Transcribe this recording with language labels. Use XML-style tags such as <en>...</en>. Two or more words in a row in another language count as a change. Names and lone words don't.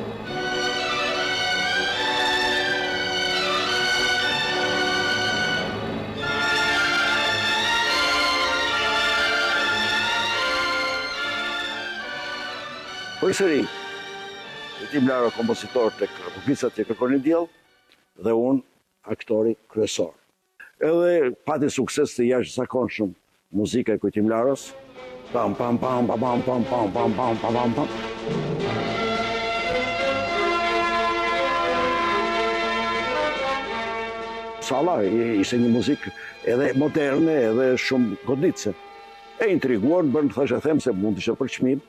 <sq>Përsëri, Kujtim Laro kompozitor tek Bukicat që kërkonin diell dhe unë aktori kryesor. Edhe pati sukses të jashtëzakonshëm muzika e Kujtim Laros. Pam pam pam pam pam pam pam pam pam pam pam. Salla ishte një muzikë edhe moderne, edhe shumë goditse. E intriguar, bërë thashë them se mund të ishte për çmim.</sq>